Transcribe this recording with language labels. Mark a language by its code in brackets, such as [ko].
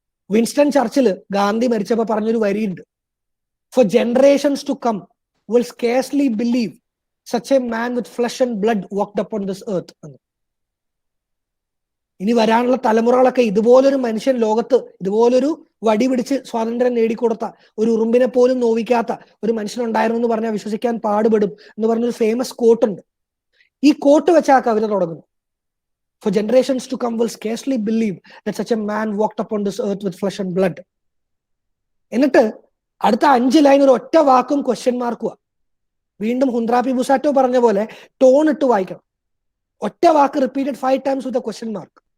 [ml] Winston ചർച്ചില് Gandhi മരിച്ചപ്പോ പറഞ്ഞൊരു വരിയുണ്ട്, [en] for generations to come will scarcely believe such a man with flesh and blood walked upon this earth [ml] എന്ന്. ഇനി വരാനുള്ള തലമുറകളൊക്കെ ഇതുപോലൊരു മനുഷ്യൻ ലോകത്ത്, ഇതുപോലൊരു വടി പിടിച്ച് സ്വാതന്ത്ര്യം നേടിക്കൊടുത്ത, ഒരു ഉറുമ്പിനെ പോലും നോവിക്കാത്ത ഒരു മനുഷ്യനുണ്ടായിരുന്നു എന്ന് പറഞ്ഞാൽ വിശ്വസിക്കാൻ പാടുപെടും എന്ന് പറഞ്ഞൊരു ഫേമസ് കോട്ട് ഉണ്ട്. ഈ കോട്ട് വെച്ച് ആ കവിത തുടങ്ങുന്നു. [en] For generations to come will scarcely believe that such a man walked upon this earth with flesh and blood. [ml] എന്നിട്ട് അടുത്ത 5 ലൈൻ ഒരു ഒറ്റ വാക്കും ക്വസ്റ്റ്യൻ മാർക്കുവാ. വീണ്ടും ഹുന്ദ്രാപ്പി ബുസാറ്റോ പറഞ്ഞ പോലെ ടോൺ ഇട്ട് വായിക്കണം. ഒറ്റ വാക്ക് [en] Repeated 5 times with a question mark.